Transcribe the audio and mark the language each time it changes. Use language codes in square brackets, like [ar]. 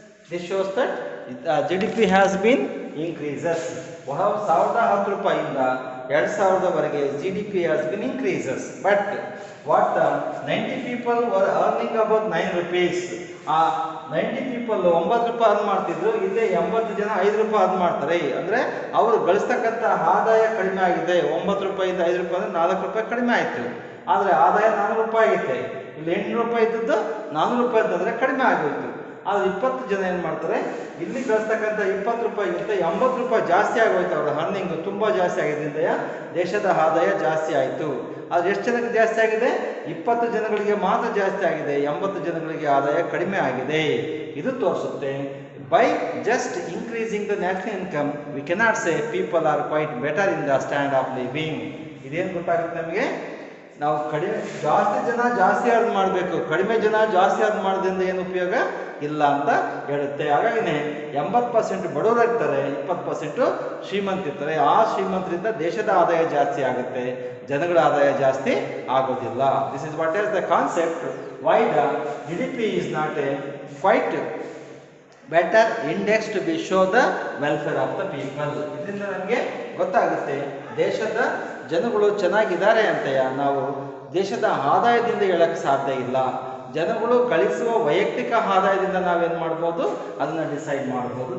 [en] This shows that GDP has been increases. [kn] 1010 ರೂಪಾಯಿಯಿಂದ 2000ವರೆಗೆ [en] GDP has been increases. But what the 90 people were earning about 9 rupees. [kn] ಆ 90 people 9 ರೂಪಾಯಿ earn ಮಾಡ್ತಿದ್ರು, ಇಲ್ಲೇ 80 ಜನ 5 ರೂಪಾಯಿ ಅರ್ನ್ ಮಾಡ್ತಾರೆ. ಅಂದ್ರೆ ಅವರು ಗಳಿಸ್ತಕ್ಕಂಥ ಆದಾಯ ಕಡಿಮೆ ಆಗಿದೆ. 9 ರೂಪಾಯಿಂದ 5 ರೂಪಾಯಿ ಅಂದ್ರೆ 4 ರೂಪಾಯಿ ಕಡಿಮೆ ಆಯ್ತು. ಆದ್ರೆ ಆದಾಯ 400 ರೂಪಾಯಿ ಆಗೈತೆ. ಇಲ್ಲಿ 800 ರೂಪಾಯಿ ಇದ್ದದ್ದು 400 ರೂಪಾಯಿ ಅಂತಂದ್ರೆ ಕಡಿಮೆ ಆಗೋಯ್ತು. ಆದ್ರೆ 20 ಜನ ಏನ್ ಮಾಡ್ತಾರೆ, ಇಲ್ಲಿ ಗಳಿಸ್ತಕ್ಕಂಥ 20 ರೂಪಾಯಿಗಿಂತ 80 ರೂಪಾಯಿ ಜಾಸ್ತಿ ಆಗೋಯ್ತು. ಅವರ ಅರ್ನಿಂಗ್ ತುಂಬಾ ಜಾಸ್ತಿ ಆಗಿದ್ದರಿಂದ ದೇಶದ ಆದಾಯ ಜಾಸ್ತಿ ಆಯಿತು. ಆದ್ರೆ ಎಷ್ಟು ಜನಕ್ಕೆ ಜಾಸ್ತಿ ಆಗಿದೆ? 20 ಜನಗಳಿಗೆ ಮಾತ್ರ ಜಾಸ್ತಿ ಆಗಿದೆ, 80 ಜನಗಳಿಗೆ ಆದಾಯ ಕಡಿಮೆ ಆಗಿದೆ. ಇದು ತೋರಿಸುತ್ತೆ, [en] By just increasing the national income we cannot say people are quite better in the stand of living. [kn] ಇದೇನು ಗೊತ್ತಾಗುತ್ತೆ ನಮಗೆ? ನಾವು ಜಾಸ್ತಿ ಜನ ಜಾಸ್ತಿ ಅರ್ನ್ ಮಾಡಬೇಕು, ಕಡಿಮೆ ಜನ ಜಾಸ್ತಿ ಅರ್ನ್ ಮಾಡೋದ್ರಿಂದ ಏನು ಉಪಯೋಗ ಇಲ್ಲ ಅಂತ ಹೇಳುತ್ತೆ. ಹಾಗಾಗಿನೇ 80% ಬಡವರಾಗ್ತಾರೆ, 20% ಶ್ರೀಮಂತಿರ್ತಾರೆ. ಆ ಶ್ರೀಮಂತರಿಂದ ದೇಶದ ಆದಾಯ ಜಾಸ್ತಿ ಆಗುತ್ತೆ, ಜನಗಳ ಆದಾಯ ಜಾಸ್ತಿ ಆಗೋದಿಲ್ಲ. [en] This is what is the concept why the GDP is not a quite better index to be show the welfare of the people. [kn] ಇದರಿಂದ ನಮಗೆ ಗೊತ್ತಾಗುತ್ತೆ ದೇಶದ ಜನಗಳು ಚೆನ್ನಾಗಿದ್ದಾರೆ ಅಂತ ನಾವು ದೇಶದ ಆದಾಯದಿಂದ ಹೇಳಕ್ಕೆ ಸಾಧ್ಯ ಇಲ್ಲ. ಜನಗಳು ಗಳಿಸುವ ವೈಯಕ್ತಿಕ ಆದಾಯದಿಂದ ನಾವೇನು ಮಾಡ್ಬೋದು, ಅದನ್ನ ಡಿಸೈಡ್ ಮಾಡ್ಬೋದು.